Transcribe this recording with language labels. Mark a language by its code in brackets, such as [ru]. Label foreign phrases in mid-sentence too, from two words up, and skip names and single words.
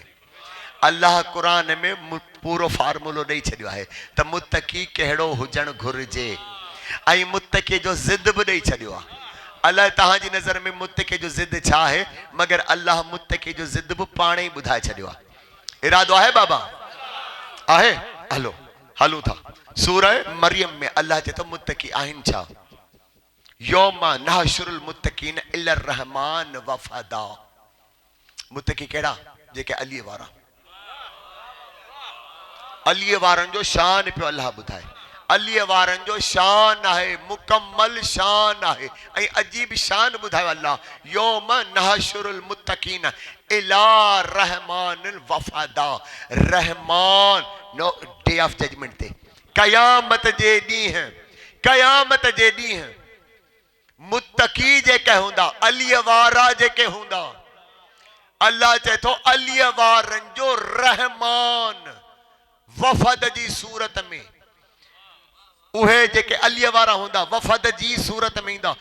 [sd] अल्लाह क़ुरान में पूरो फार्मूलो ॾेई छॾियो आहे त मुत्तकी कहिड़ो हुजणु घुरिजे, ऐं मुत्तकी जो ज़िद बि ॾेई छॾियो आहे। अलाए तव्हांजी नज़र में मुत्तकी जो ज़िद छा आहे, मगर अल्लाह मुत्तकी जो ज़िद बि पाण ई ॿुधाए छॾियो आहे। इरादो आहे बाबा? आहे। हलो हलूं था। सूरह मरियम में अल्लाह चए थो मुत्तकी आहिनि छा? [ar] يوم نحشر المتقين إلى الرحمن وفدا. [sd] मुत्तकी कहिड़ा? जेके अलीअ वारा। अलीअ वारनि जो शान पियो अल्लाह ॿुधाए। अलीअ वारनि जो शान आहे, मुकम्मल शान आहे, ऐं अजीब शान ॿुधायो अल्लाह। [ar] يوم نحشر المتقين إلى رحمن وفدا. [sd] रहमान नो [en] day of judgment [sd] ते, क़यामत जे ॾींहुं, क़यामत जे ॾींहुं मुत्तकी जेके हूंदा, अलीअ वारा जेके हूंदा, अल्लाह चए थो अलीअ वारनि जो रहमान वफ़द जी सूरत में, उहे जेके अलीअ वारा हूंदा वफ़द जी सूरत में ईंदा।